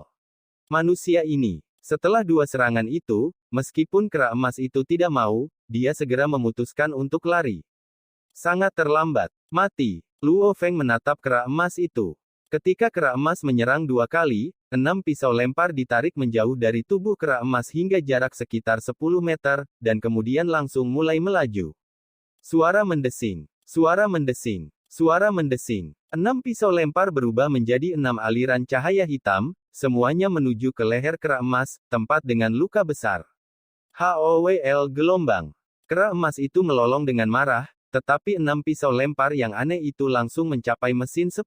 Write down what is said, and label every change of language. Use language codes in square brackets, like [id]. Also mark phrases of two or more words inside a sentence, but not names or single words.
[id] Manusia ini, setelah 2 serangan itu, meskipun kera emas itu tidak mau, dia segera memutuskan untuk lari. Sangat terlambat. Mati. Luo Feng menatap kera emas itu. Ketika kera emas menyerang 2 kali, 6 pisau lempar ditarik menjauh dari tubuh kera emas hingga jarak sekitar 10 meter, dan kemudian langsung mulai melaju. Suara mendesing. Suara mendesing. Suara mendesing. 6 pisau lempar berubah menjadi 6 aliran cahaya hitam, semuanya menuju ke leher kera emas, tempat dengan luka besar. HOWL gelombang. Kera emas itu melolong dengan marah, tetapi 6 pisau lempar yang aneh itu langsung mencapai mesin 10.